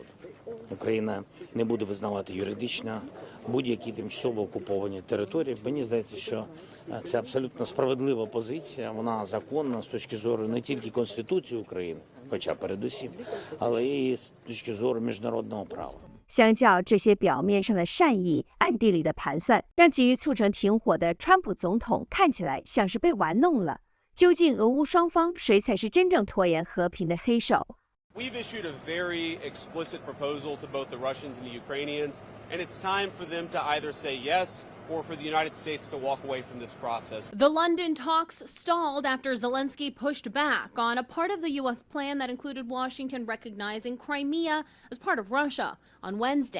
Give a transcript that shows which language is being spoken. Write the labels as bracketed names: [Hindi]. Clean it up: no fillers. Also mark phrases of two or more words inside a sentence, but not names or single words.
[Ukrainian] Україна не буде визнавати юридично будь-які тимчасово окуповані території. Мені здається, що це абсолютно справедлива позиція. Вона законна з точки зору не тільки Конституції України, хоча передусім, але і з точки зору міжнародного права. [Chinese] 相较这些表面上的善意，暗地里的盘算，让急于促成停火的川普总统看起来像是被玩弄了。究竟俄乌双方谁才是真正拖延和平的黑手？ [English] We've issued a very explicit proposal to both the Russians and the Ukrainians, and it's time for them to either say yes or for the United States to walk away from this process. The London talks stalled after Zelensky pushed back on a part of the U.S. plan that included Washington recognizing Crimea as part of Russia on Wednesday.